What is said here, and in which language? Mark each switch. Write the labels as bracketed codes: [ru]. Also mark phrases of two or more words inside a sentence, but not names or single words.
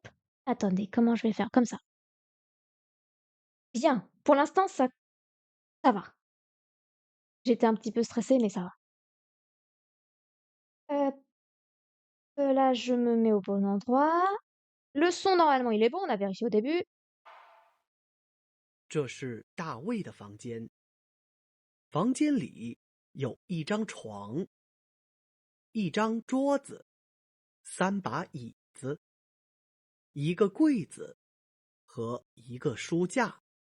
[fr] Attendez, comment je vais faire? Comme ça. Bien. Pour l'instant, ça Ça va. J'étais un petit peu stressée, mais ça va. Hop, là, je me mets au bon endroit. Le son, normalement, il est bon, on a vérifié au début. [zh] 这是大卫的房间。房间里有一张床、一张桌子、三把椅子、一个柜子和一个书架。